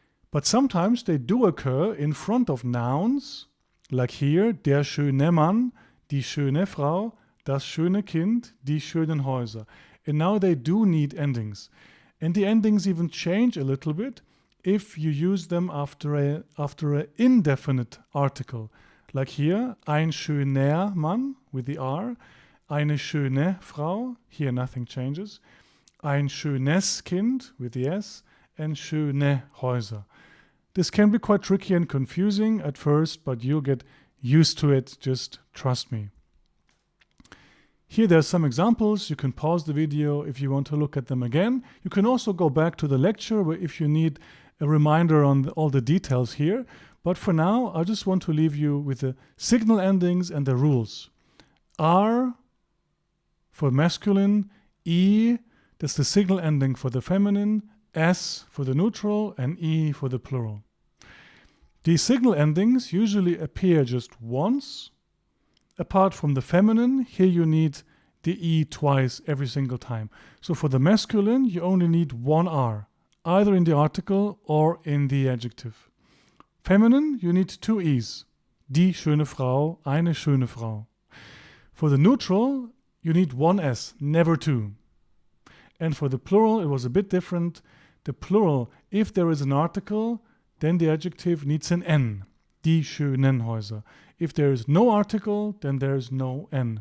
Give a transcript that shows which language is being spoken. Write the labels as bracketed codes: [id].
[en] But sometimes they do occur in front of nouns, like here, [de] der schöne Mann, die schöne Frau, das schöne Kind, die schönen Häuser. [en] And now they do need endings. And the endings even change a little bit if you use them after a indefinite article. Like here, [de] ein schöner Mann [en] with the R, [de] eine schöne Frau, [en] here nothing changes, [de] ein schönes Kind [en] with the S, and [de] schöne Häuser. [en] This can be quite tricky and confusing at first, but you'll get used to it, just trust me. Here there's some examples. You can pause the video if you want to look at them again. You can also go back to the lecture if you need a reminder on all the details here. But for now, I just want to leave you with the signal endings and the rules. R for masculine, E, that's the signal ending for the feminine, S for the neutral, and E for the plural. These signal endings usually appear just once. Apart from the feminine, here you need the E twice every single time. So for the masculine, you only need one R, either in the article or in the adjective. Feminine, you need two E's. [de] Die schöne Frau, eine schöne Frau. [en] For the neutral, you need one S, never two. And for the plural, it was a bit different. The plural, if there is an article, then the adjective needs an N. [de] Die schönen Häuser. [en] If there is no article, then there is no N.